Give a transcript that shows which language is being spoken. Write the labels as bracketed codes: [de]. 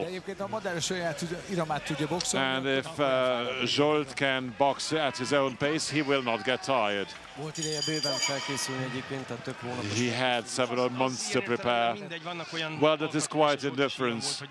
[hu] De egyébként a Madár saját iramát tudja boxolni. [en] And if Zsolt can box at his own pace, he will not get tired. [hu] Volt ideje bőven felkészülni egyébként, tehát több hónapos. [en] He had several months to prepare. Well, that is quite indifferent.